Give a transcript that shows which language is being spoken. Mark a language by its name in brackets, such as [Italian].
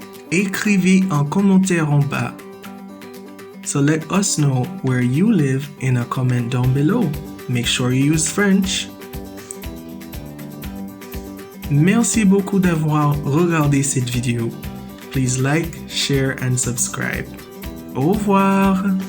[French] Écrivez en commentaire en bas. [English] So let us know where you live in a comment down below. Make sure you use French. [French] Merci beaucoup d'avoir regardé cette vidéo. [English] Please like, share and subscribe. [French] Au revoir!